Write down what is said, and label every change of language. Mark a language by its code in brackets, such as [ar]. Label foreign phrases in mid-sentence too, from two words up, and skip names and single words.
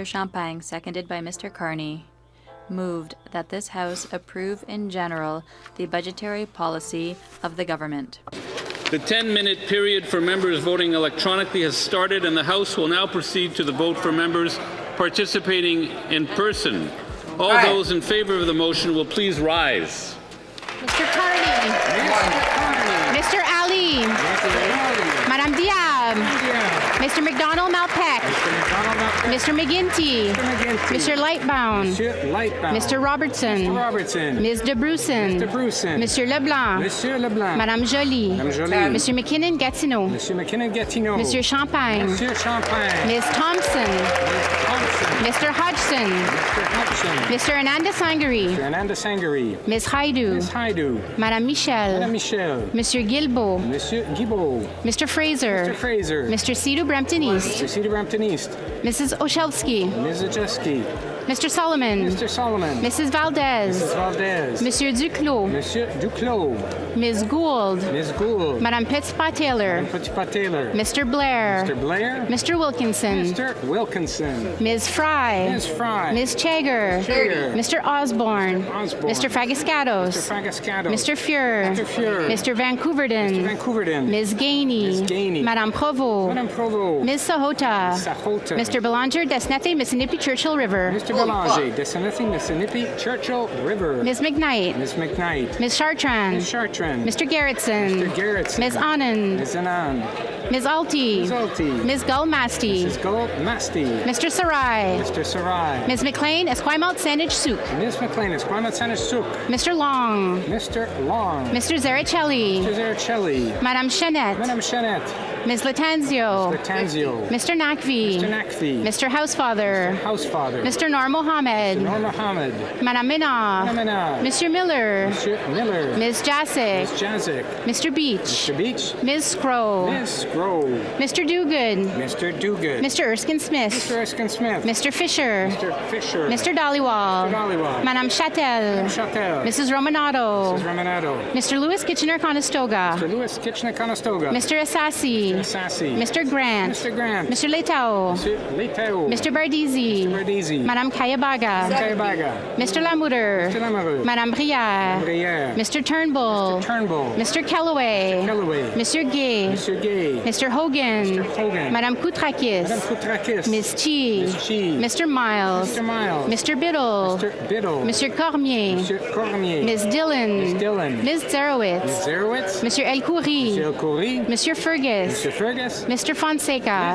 [en] Champagne, seconded by Mr. Carney, moved that this House approve in general the budgetary policy of the government. The 10-minute period for members voting electronically has started, and the House will now proceed to the vote for members participating in person. All those in favor of the motion will please rise. Mr. Carney. Mr. Ali. Madame Diab. Mr. McDonald-Malpeck. Mr. McGinty. Mr. Lightbound. Mr. Robertson. Ms. DeBrusen. Monsieur Leblanc. Madame Joly. Monsieur McKinnon-Gatineau. Monsieur Champagne. Ms. Thompson. Mr. Hodgson. Mr. Ananda-Sangari. Ms. Haidu. Madame Michel. Monsieur Guilbeault. Mr. Fraser. Mr. Sidhu Brampton East. Mrs. Olszewski. Mr. Solomon. Mrs. Valdez. Monsieur Duclos. Ms. Gould. Madame Petitpas-Taylor. Mr. Blair. Mr. Wilkinson. Ms. Fry. Ms. Chager. Mr. Osborne. Mr. Fagascados. Mr. Fuhr. Mr. Vancouverden. Ms. Gainey. Madame Provost. Ms. Sahota. Mr. Belanger, Desnete, Mississippi, Churchill River. Belanger, Desnete, Mississippi, Churchill River. Ms. McKnight. Ms. Chartrand. Mr. Gerritsen. Ms. Anand. Ms. Alty. Ms. Gullmasty. Mr. Sarai. Ms. McLean, Esquimalt Sandwich Soup. Mr. Long. Mr. Zericelli. Madame Chanette. Ms. Latanzio. Mr. Nakvi. Mr. Housefather. Mr. Nur Mohammed. Madame Minna. Monsieur Miller. Ms. Jasic. Mr. Beach. Ms. Scrow. Mr. Duguid. Mr. Erskine Smith. Mr. Fisher. Mr. Dhaliwal. Madame Chattel. Mrs. Romanato. Mr. Louis Kitchener-Conestoga. Mr. Asasi. Mr. Grant. Mr. Letao. Mr. Bardisi. Madame Kayabaga. Mr. Lamoureux. Madame Brière. Mr. Turnbull. Mr. Kellaway. Mr. Gay. Mr. Hogan. Madame Koutrakis. Ms. Chi. Mr. Miles. Mr. Biddle. Mr. Cormier. Ms. Dillon. Ms. Zerowitz. Mr. El Khoury. Mr. Fergus. Mr. Fonseca.